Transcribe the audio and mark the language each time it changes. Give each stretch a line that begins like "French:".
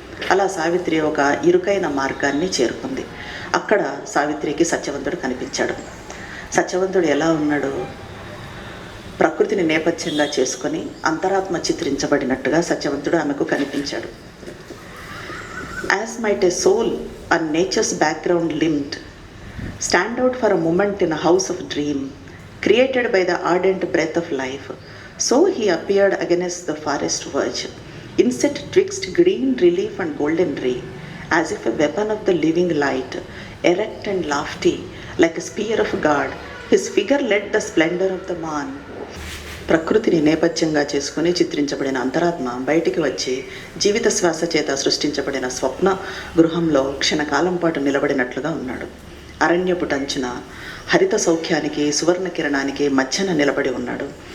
Telugu: అలా సావిత్రి ఒక ఇరుకైన మార్గాన్ని చేరుకుంది. అక్కడ సావిత్రికి సత్యవంతుడు కనిపించాడు. సత్యవంతుడు ఎలా ఉన్నాడు? ప్రకృతిని నేపథ్యంగా చేసుకొని అంతరాత్మ చిత్రించబడినట్టుగా సత్యవంతుడు ఆమెకు కనిపించాడు.
English: As might a soul on nature's background limned stand out for a moment in a house of dream created by the ardent breath of life, so he appeared against the forest verge, inset twixt green relief and golden ray, as if a weapon of the living light, erect and lofty like a spear of God. His figure led the splendor of the morn.
Telugu: ప్రకృతిని నేపథ్యంగా చేసుకుని చిత్రించబడిన అంతరాత్మ బయటికి వచ్చి జీవిత శ్వాస చేత సృష్టించబడిన స్వప్న గృహంలో క్షణకాలం పాటు నిలబడినట్లుగా ఉన్నాడు. అరణ్యపుటంచున హరిత సౌఖ్యానికి, సువర్ణ కిరణానికి మధ్యన నిలబడి ఉన్నాడు.